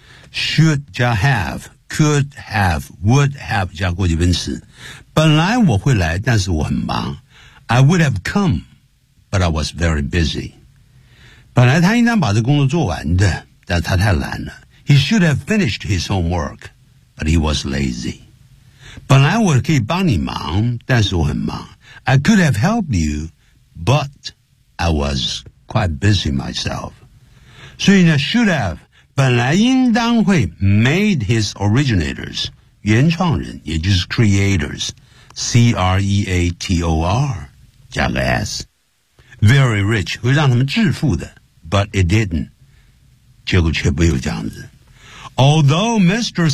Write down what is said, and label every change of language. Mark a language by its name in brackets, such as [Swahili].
[English] should 加 have, could have, would have [Chinese] 加过去分词。本来我会来，但是我很忙。 [English] I would have come. But I was very busy. [Chinese] 本来他应当把这工作做完的，但他太懒了。 [English] He should have finished his homework, but he was lazy. [Chinese] 本来我可以帮你忙，但是我很忙。 [English] I could have helped you, but I was quite busy myself. [Chinese] 所以呢 [English] should have [Chinese] 本来应当会 [English] made his originators [Chinese] 原创人也就是 [English] creators C-R-E-A-T-O-R [Chinese] 加个 [English] S very rich [Chinese] 会让他们致富的 [English] but it didn't [Chinese] 结果却不有这样子 [English] although Mr.